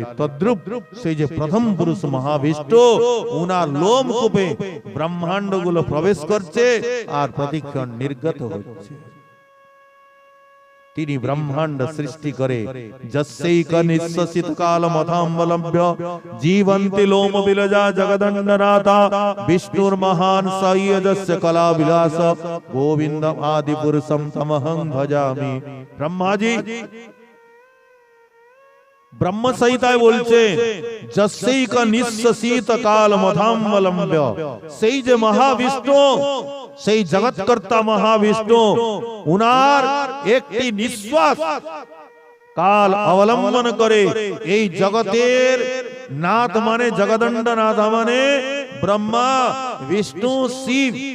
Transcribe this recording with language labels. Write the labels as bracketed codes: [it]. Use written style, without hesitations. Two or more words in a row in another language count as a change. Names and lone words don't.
[bn] তদ্রূপ সেই যে প্রথম পুরুষ মহাবিষ্ণু, উনার লোমকূপে ব্রহ্মাণ্ড গুলো প্রবেশ করছে আর প্রতিক্ষণ নির্গত হচ্ছে। তিনি ব্রহ্মাণ্ড সৃষ্টি করে, [sa] যস্যৈক নিঃশ্বাসিত কালমথাম্বলভ্য জীবন্তি লোম বিলজা জগদণ্ডনাথা বিষ্ণুর মহান সাইয়জস্য কলা বিলাস গোবিন্দম আদি পুরুষম তমহং ভজামি। [bn] ব্রহ্মাজি ব্রহ্ম সংহিতায় বলছে, [sa] যস্যৈক নিঃশ্বাসিত কালমথাম্বলভ্য, [bn] সেই যে মহাবিষ্ণু, সেই জগৎকর্তা মহাবিষ্ণু, উনার একটি নিঃশ্বাস কাল অবলম্বন করে এই জগতের নাথ মানে জগদণ্ডনাথ মানে ব্রহ্মা বিষ্ণু শিব।